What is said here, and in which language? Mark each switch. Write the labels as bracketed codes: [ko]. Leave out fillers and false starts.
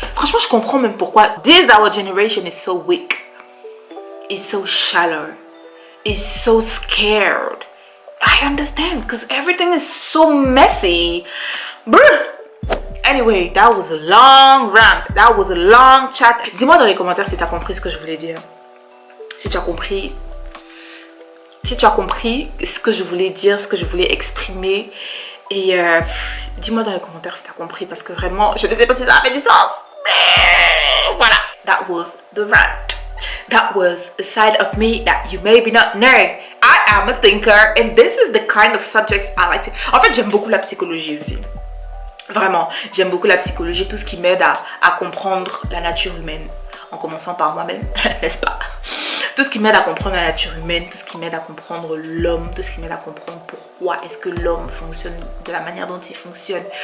[fr] Franchement, je comprends même pourquoi [en] our generation is so weak, is so shallow, is so scared. I understand, because everything is so messy. Brr. Anyway, that was a long rant. That was a long chat. [fr] Dis-moi dans les commentaires si tu as compris ce que je voulais dire. Si tu as compris ce que je voulais dire, ce que je voulais exprimer. Et dis-moi dans les commentaires si tu as compris, parce que vraiment, je ne sais pas si ça a fait du sens. Mais voilà. [en] That was the rant. That was a side of me that you maybe not know. I am a thinker and this is the kind of subjects I like to... [fr] En fait, j'aime beaucoup la psychologie aussi. Vraiment, j'aime beaucoup la psychologie, tout ce qui m'aide à comprendre la nature humaine. En commençant par moi-même, n'est-ce pas? Tout ce qui m'aide à comprendre la nature humaine, tout ce qui m'aide à comprendre l'homme, tout ce qui m'aide à comprendre pourquoi est-ce que l'homme fonctionne de la manière dont il fonctionne.